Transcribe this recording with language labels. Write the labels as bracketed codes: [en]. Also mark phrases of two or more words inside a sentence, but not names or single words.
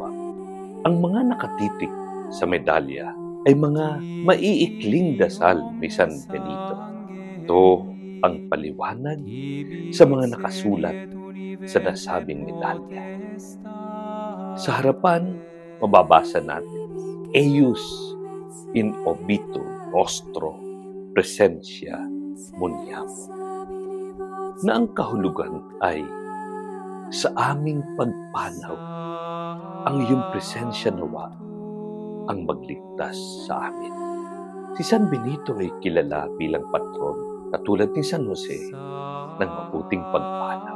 [tl] Ang mga nakatitik sa medalya ay mga maiikling dasal ni San Benito. Ito ang paliwanag sa mga nakasulat sa nasabing medalya. Sa harapan, mababasa natin, [la] Eius in obito nostro presentia muniamo, [tl] na ang kahulugan ay sa aming pagpanaw, ang iyong presensya nawa ang magligtas sa amin. Si San Benito ay kilala bilang patron na tulad ni San Jose ng mabuting pagpanaw.